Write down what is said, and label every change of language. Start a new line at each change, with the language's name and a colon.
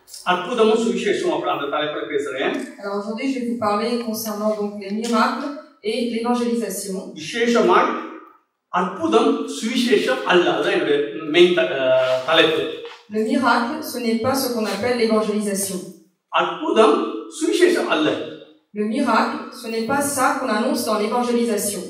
Tamil: அற்புதமும் சுவிசேஷமும் அப்படி அந்த தலைப்புல பேசுறேன்.
French: Alors aujourd'hui je vais vous parler concernant donc les miracles et l'évangélisation.
Tamil: விசேஷமாய் அற்புதம் சுவிசேஷம் அல்ல, அதுதான் என்னுடைய மெயின் தலைப்பு.
French: Le miracle, ce n'est pas ce qu'on appelle l'évangélisation.
Tamil: அற்புதம் சுவிசேஷம் அல்ல.
French: Le miracle, ce n'est pas ça qu'on annonce dans l'évangélisation.